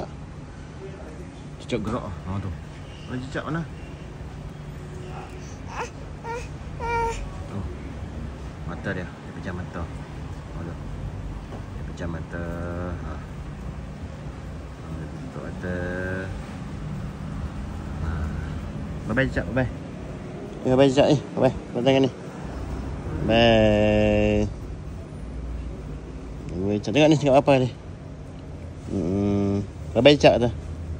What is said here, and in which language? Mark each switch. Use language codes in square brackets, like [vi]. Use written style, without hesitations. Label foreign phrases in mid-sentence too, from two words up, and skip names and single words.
[ms] Cicak gerak tu. Mana cicak mana? Mata dia pejam mata. Dia pejam mata. Dia tutup mata. Bye-bye cicak, bye-bye. Bye-bye cicak ni. Bye-bye. Buat tangan ni. Bye. Tengok ni, tengok apa ni. Bye-bye cicak tu.